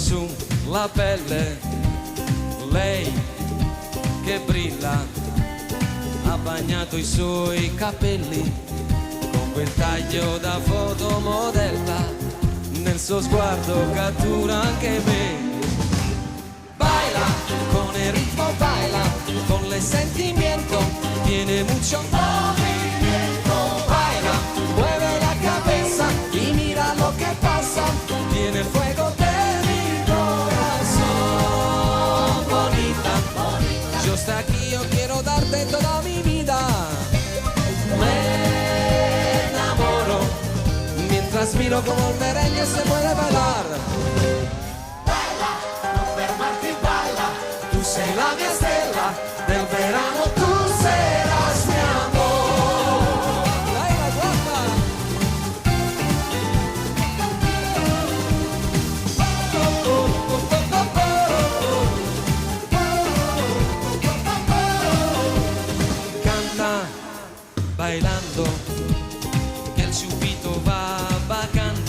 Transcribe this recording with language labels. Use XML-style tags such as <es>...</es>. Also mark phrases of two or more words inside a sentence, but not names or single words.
<it>sulla pelle, lei che brilla, ha bagnato i suoi capelli con quel taglio da fotomodella, nel suo sguardo cattura anche me.</it> <es>Baila con</es> <it>il ritmo,</it> <es>baila con el sentimiento, tiene mucho movimiento. Baila, mueve la cabeza y mira lo que pasa, tiene el fuego de mi corazón. Bonita, bonita, yo estoy aquí, yo quiero darte toda mi vida. Me enamoro mientras miro como el merengue se puede bailar. Baila,</es> <it>no fermarti,</it> <es>baila, tú</es> <it>sei la mia stella</it> <es>del verano, tú serás mi amor. Baila, guapa. Canta bailando, que el chupito va vagando,</es>